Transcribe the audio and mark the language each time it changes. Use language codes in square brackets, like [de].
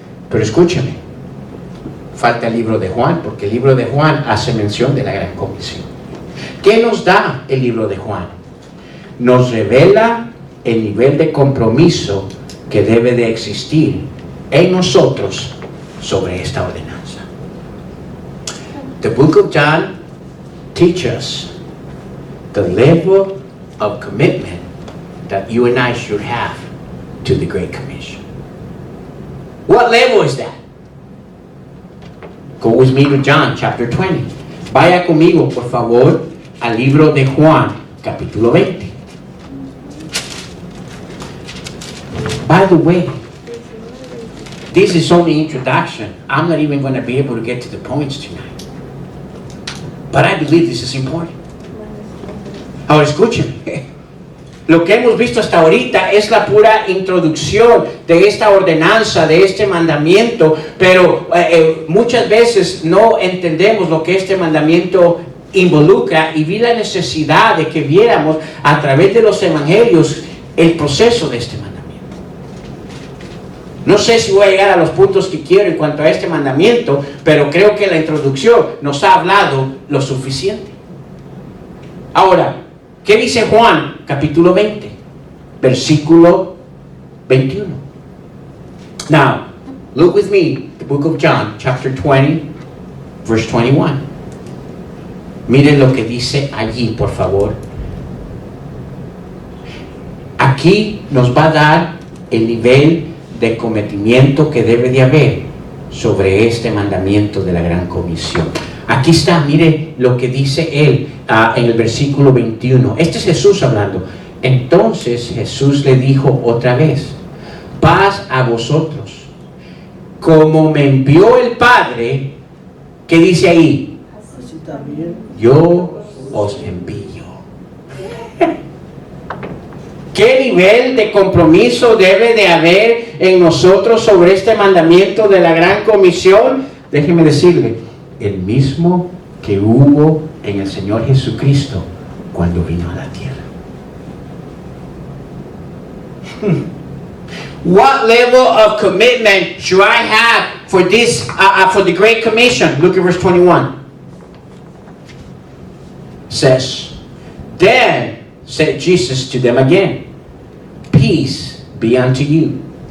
[es] Pero escúchame, falta el libro de Juan, porque el libro de Juan hace mención de la gran comisión. ¿Qué nos da el libro de Juan? Nos revela el nivel de compromiso que debe de existir en nosotros sobre esta ordenanza. [en] The book of John teaches us the level of commitment that you and I should have to the Great Commission. What level is that? Go with me to John chapter 20. [es] Vaya conmigo, por favor, al libro de Juan, capítulo 20. [en] By the way, this is only introduction. I'm not even going to be able to get to the points tonight. But I believe this is important. [es] Ahora escúchenme. Lo que hemos visto hasta ahorita es la pura introducción de esta ordenanza, de este mandamiento, pero muchas veces no entendemos lo que este mandamiento involucra, y vi la necesidad de que viéramos a través de los evangelios el proceso de este mandamiento. No sé si voy a llegar a los puntos que quiero en cuanto a este mandamiento, pero creo que la introducción nos ha hablado lo suficiente. Ahora, ¿qué dice Juan capítulo 20, versículo 21? [en] Now, look with me, the book of John, chapter 20, verse 21. [es] Miren lo que dice allí, por favor. Aquí nos va a dar el nivel de cometimiento que debe de haber sobre este mandamiento de la Gran Comisión. Aquí está, mire lo que dice él en el versículo 21. Este es Jesús hablando. Entonces Jesús le dijo otra vez: paz a vosotros. Como me envió el Padre, ¿qué dice ahí? Así también. Yo os envío. ¿Qué nivel de compromiso debe de haber en nosotros sobre este mandamiento de la Gran Comisión? Déjeme decirle, el mismo que hubo en el Señor Jesucristo cuando vino a la tierra. [en] What level of commitment should I have for this, for the Great Commission? Look at verse 21. Says, then said Jesus to them again, peace be unto you.